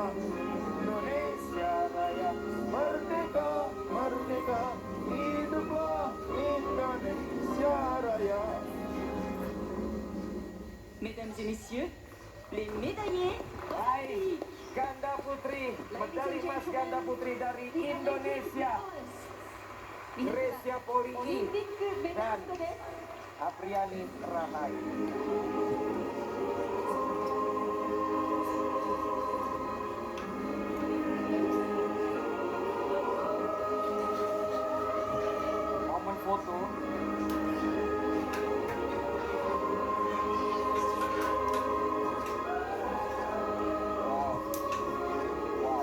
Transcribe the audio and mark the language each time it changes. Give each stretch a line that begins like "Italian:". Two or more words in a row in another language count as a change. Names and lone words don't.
Indonesian: Indonesia Raya, merdeka, merdeka, hiduplah Indonesia Raya.
French: Mesdames et messieurs, les médaillés.
Indonesian: Baik, ganda putri, medali emas ganda putri dari Indonesia, Grecia Poli
Japanese: オリンピックメダリストです。
Indonesian: Apriani Rahayu. Momen foto. Wow, wow.